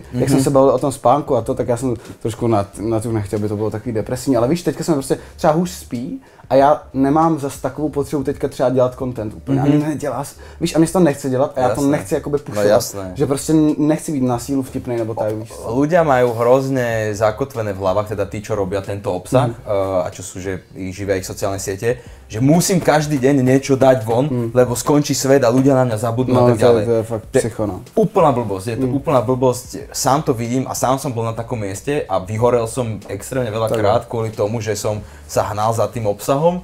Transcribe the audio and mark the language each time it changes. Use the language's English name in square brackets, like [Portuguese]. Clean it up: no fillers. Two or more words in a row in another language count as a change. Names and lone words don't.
[Czech] Jak jsem se bavil o tom spánku a to, tak já jsem trošku na to nechtěl, aby to bylo takový depresivní, ale víš, teďka jsem prostě třeba hůř spí a já nemám zas takovou potřebu teďka třeba dělat content úplně. Ani nedělá, víš, a mě to nechce dělat a já to nechci jakoby pušovat. No, že prostě nechci být na sílu vtipnej nebo tak, víš. [Slovak] Ľudia majú hrozne zakotvené v hlavách, teda tí, čo robia tento obsah a čo sú, že ich živia ich sociálne siete, že musím každý deň niečo dať von, lebo skončí svet a ľudia na mňa zabudnú a tak ďalej. To je fakt psycho, no. Úplná blbosť, je to úplná blbosť. Sám to vidím a sám som bol na takom mieste a vyhorel som extrémne veľakrát kvôli tomu, že som sa hnal za tým obsahom.